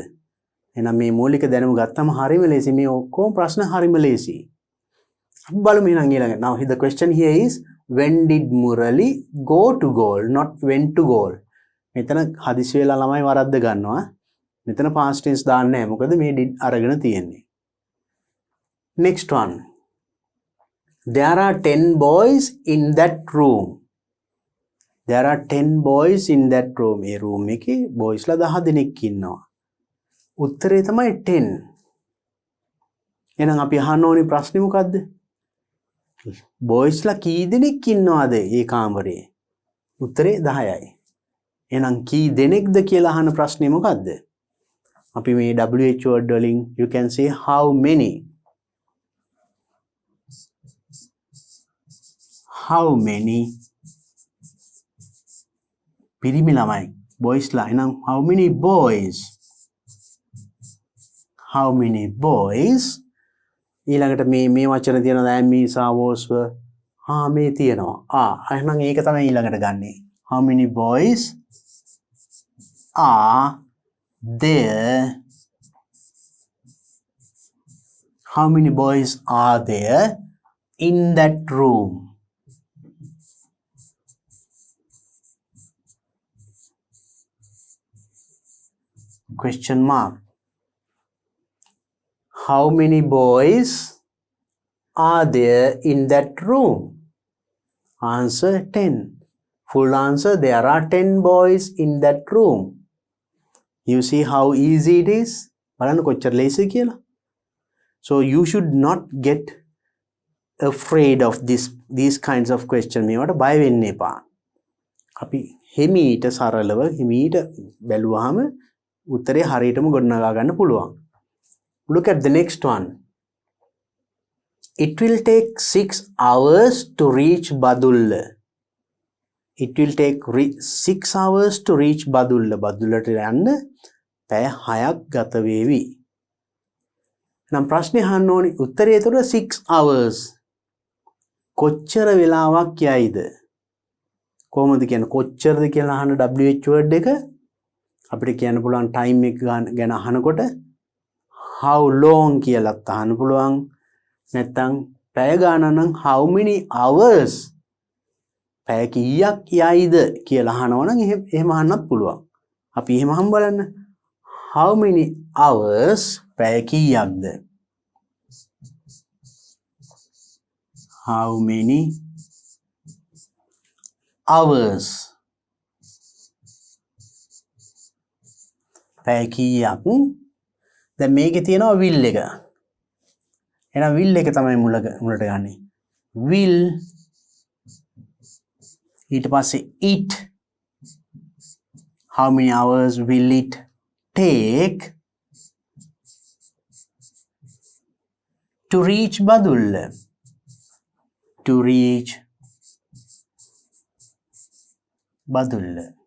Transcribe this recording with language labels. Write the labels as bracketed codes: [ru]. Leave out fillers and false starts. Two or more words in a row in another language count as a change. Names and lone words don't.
[si] එහෙනම් මේ මූලික දැනුම ගත්තම හරිම ලේසි. මේ ඔක්කොම ප්‍රශ්න හරිම ලේසි. අපි බලමු එහෙනම් ඊළඟ. [en] Now the question here is when did Murali go to goal, not went to goal. [si] මෙතන හදිසි වෙලා ළමයි වරද්ද ගන්නවා. මෙතන [en] past tense [si] දාන්නේ නැහැ. මොකද මේ did අරගෙන තියෙන්නේ. [en] Next one. There are 10 boys in that room. There are 10 boys in that room. [si] මේ room එකේ boys ලා 10 දෙනෙක් ඉන්නවා. උත්තරේ තමයි 10. එහෙනම් අපි අහන්න ඕනේ ප්‍රශ්නේ මොකද්ද? boys ලා කී දෙනෙක් ඉන්නවද මේ කාමරේ? උත්තරේ 10යි. එහෙනම් කී දෙනෙක්ද කියලා අහන ප්‍රශ්නේ මොකද්ද? අපි මේ [en] WH word [si] වලින් [en] you can say how many. How many [si] පිරිමි ළමයි boys ලා. [en] එහෙනම් how many boys? How many boys? [si] ඊළඟට මේ වචන තියෙනවා [en] am is are was were. [si] මේ තියෙනවා. එහෙනම් ඒක තමයි ඊළඟට ගන්නෙ. [en] How many boys are there? How many boys are there in that room? Question mark. How many boys are there in that room? Answer 10. Full answer, there are 10 boys in that room. You see how easy it is? [si] බලන්න කොච්චර ලේසිද කියලා. [en] So you should not get afraid of these kinds of questions. [si] මේවට බය වෙන්න එපා. අපි හිමීට සරලව හිමීට බැලුවාම උත්තරේ හරියටම ගොඩනගා ගන්න පුළුවන්. [en] Look at the next one. It will take 6 hours to reach Badulla. It will take 6 hours to reach Badulla. [si] බදුල්ලට යන්න පැය 6ක් ගත වේවි. නම් ප්‍රශ්නේ අහන්න ඕනි උත්තරය ඒතර 6 hours. කොච්චර වෙලාවක් යයිද? කොහොමද කියන්නේ කොච්චරද කියලා අහන WH word එක අපිට කියන්න පුළුවන් time එක ගැන අහනකොට [en] how long [si] කියලා අහන්න පුළුවන්. නැත්නම් පැය ගානක් නම් [en] how many hours [si] පැය කීයක් යයිද කියලා අහනවනම් එහෙම අහන්නත් පුළුවන්. අපි එහෙම අහමු බලන්න. [en] How many hours [si] පැය කීයක්ද? [en] How many hours [si] පැය කීයක්? දැන් මේකේ තියෙනවා will එක. එහෙනම් will එක තමයි මුලට ගන්නේ. will ඊට පස්සේ it. [en] How many hours will it take to reach Badulla? To reach Badulla.